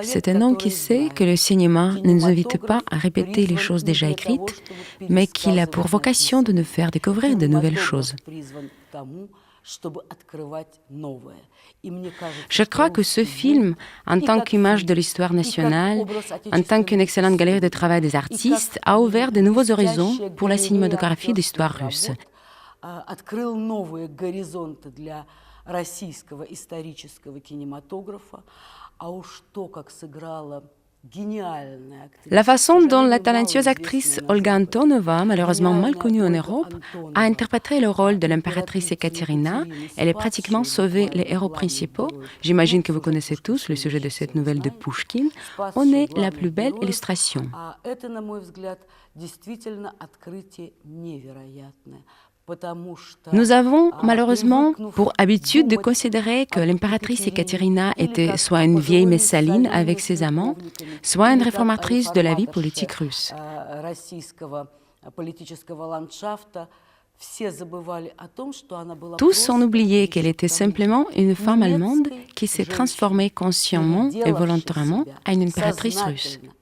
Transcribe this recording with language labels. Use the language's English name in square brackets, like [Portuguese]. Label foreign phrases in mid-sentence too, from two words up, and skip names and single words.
[French] C'est un homme qui sait que le cinéma ne nous invite pas à répéter les choses déjà écrites, mais qu'il a pour vocation de nous faire découvrir de nouvelles choses. Je crois que ce film, en tant qu'image de l'histoire nationale, en tant qu'une excellente galerie de travail des artistes, a ouvert de nouveaux horizons pour la cinématographie d'histoire russe. [Russian] Российского исторического кинематографа, а уж то, как сыграла гениальная актриса. [French] La façon dont la talentueuse actrice Olga Antonova, malheureusement mal connue en Europe, a interprété le rôle de l'impératrice Ekaterina, elle est pratiquement sauvé les héros principaux. J'imagine que vous connaissez tous le sujet de cette nouvelle de Pouchkine. On est la plus belle illustration. [Russian] Это, на мой взгляд, действительно открытие невероятное. [French] Nous avons malheureusement pour habitude de considérer que l'impératrice Ekaterina était soit une vieille Messaline avec ses amants, soit une réformatrice de la vie politique russe. Tous ont oublié qu'elle était simplement une femme allemande qui s'est transformée consciemment et volontairement en une impératrice russe.